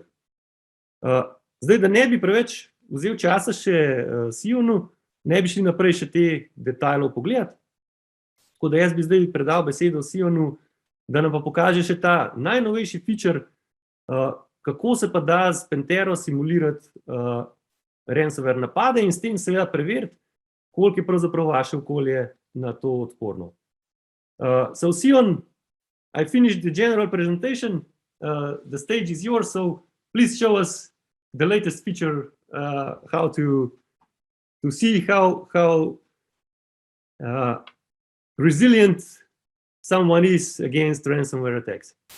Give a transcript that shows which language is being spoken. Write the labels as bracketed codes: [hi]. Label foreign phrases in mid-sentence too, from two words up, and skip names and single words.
[sl] Zdaj, da ne bi preveč vzel časa še Sionu, ne bi šli naprej še te detajlov pogledati, tako da jaz bi zdaj predal besedo Sionu, da nam pa pokaže še ta najnovejši feature, kako se pa da s Pentero simulirati ransomware napade in s tem seveda preveriti, koliko je pravzaprav vaše okolje na to odporno. [en] So Sion, I finished the general presentation, the stage is yours, so please show us the latest feature, how to see how resilient someone is against ransomware attacks.